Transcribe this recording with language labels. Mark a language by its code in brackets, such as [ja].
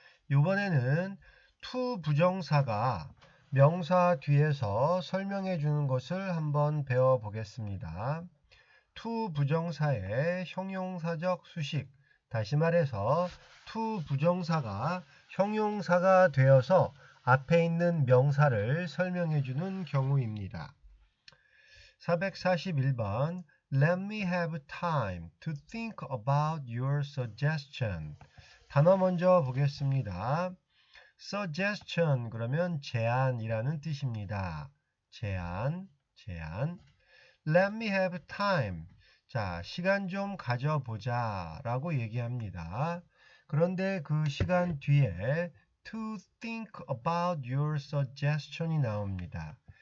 [ko] 이번에는 to 부정사가 명사 뒤에서 설명해 주는 것을 한번 배워보겠습니다. to 부정사의 형용사적 수식, 다시 말해서 to 부정사가 형용사가 되어서 앞에 있는 명사를 설명해 주는 경우입니다. [en] 441번 Let me have time to think about your suggestion. [ko] 단어 먼저 보겠습니다. suggestion 그러면 제안이라는 뜻입니다. 제안. [en] Let me have time. [ko] 자, 시간 좀 가져보자 라고 얘기합니다. 그런데 그 시간 뒤에 [en] to think about your suggestion [ko] 이 나옵니다.